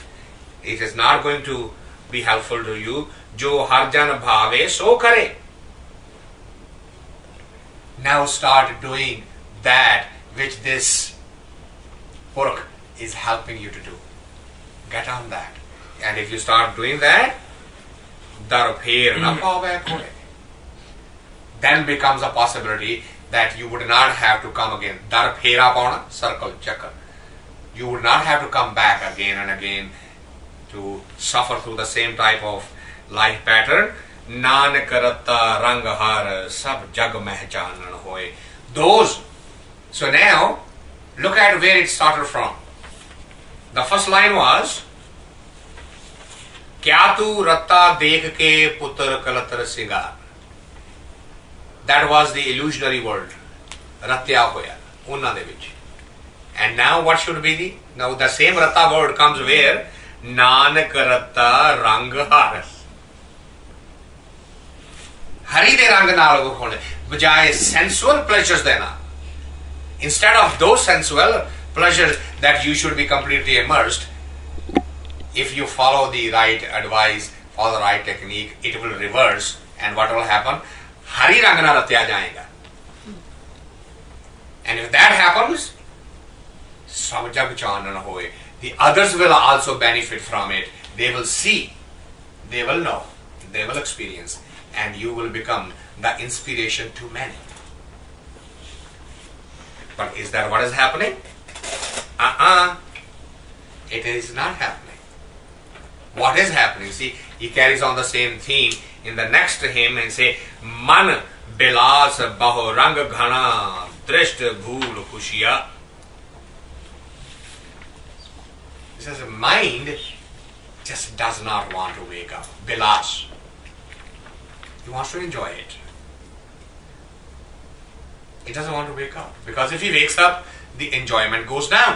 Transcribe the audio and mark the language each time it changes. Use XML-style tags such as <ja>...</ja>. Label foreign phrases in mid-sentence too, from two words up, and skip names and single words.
<en>It is not going to be helpful to you.</en> <pa>ਜੋ ਹਰਿ ਜਨ ਭਾਵੈ ਸੋ ਕਰੇ.</pa> <en>Now start doing that which this Purkh is helping you to do. Get on that. And if you start doing that,</en> <pa>ਡਰ ਫੇਰ ਨਾ ਪਾਵੈ ਕੋਇ.</pa> <en>Then becomes a possibility that you would not have to come again.</en> <pa>ਡਰ ਫੇਰਾ ਪਾਉਣਾ,</pa> <en>circle, chakra. You would not have to come back again and again to suffer through the same type of life pattern.</en> <pa>ਨਾਨਕ ਰੱਤਾ ਰੰਗ ਹਰਿ ਸਭ ਜਗ ਮਹਿਚਾਨਣ ਹੋਇ.</pa> <en>Those. So now, look at where it started from. The first line was,</en> <pa>ਕਿਆ ਤੂ ਰੱਤਾ ਦੇਖ ਕੇ ਪੁਤ੍ਰ ਕਲਤ੍ਰ ਸੀਗਾਰ.</pa> <en>That was the illusionary world.</en> <pa>ਰੱਤਿਆ ਹੋਇਆ। ਉਨ੍ਹਾਂ ਦੇ ਵਿਚ.</pa> <en>And now what should be the? Now the same ratta word comes where?</en> <pa>ਨਾਨਕ ਰੱਤਾ ਰੰਗ ਹਰਿ। ਹਰਿ ਦੇ ਰੰਗ ਨਾਲ ਖੋਣੇ. Bajaye</pa> <en>sensual pleasures</en> <pa>dena.</pa> <en>Instead of those sensual pleasures that you should be completely immersed, if you follow the right advice, follow the right technique, it will reverse. And what will happen?</en> <pa>ਹਰਿ ਰੰਗ ਨਾ ਰੱਤਿਆ ਜਾਏਗਾ.</pa> <en>And if that happens,</en> <pa>ਸਭ ਜਗ ਚਾਨਣ ਹੋਇ.</pa> <en>The others will also benefit from it. They will see, they will know, they will experience, and you will become the inspiration to many. But is that what is happening? It is not happening. What is happening? See, he carries on the same theme in the next hymn and say,</en> <pa>ਮਨ ਬਿਲਾਸ ਬਹੁ ਰੰਗ ਘਣਾ ਦ੍ਰਿਸ਼ਟਿ ਭੂਲ ਖੁਸੀਆ.</pa> <en>He says, mind just does not want to wake up. Bilas. He wants to enjoy it. He doesn't want to wake up. Because if he wakes up, the enjoyment goes down.</en>